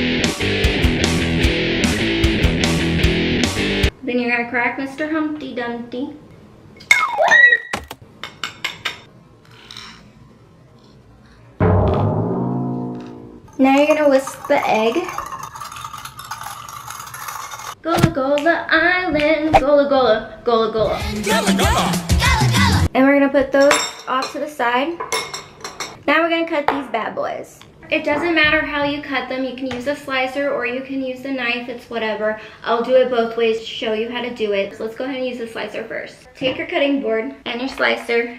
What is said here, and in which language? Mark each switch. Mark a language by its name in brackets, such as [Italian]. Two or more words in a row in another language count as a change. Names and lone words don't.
[English] Then you're gonna crack Mr. Humpty Dumpty. Now you're gonna whisk the egg. Gola Gola Island, Gola Gola, Gola Gola. Gola Gola! And we're gonna put those off to the side. Now we're gonna cut these bad boys. It doesn't matter how you cut them. You can use a slicer or you can use the knife, it's whatever. I'll do it both ways to show you how to do it. So let's go ahead and use the slicer first. Take your cutting board and your slicer.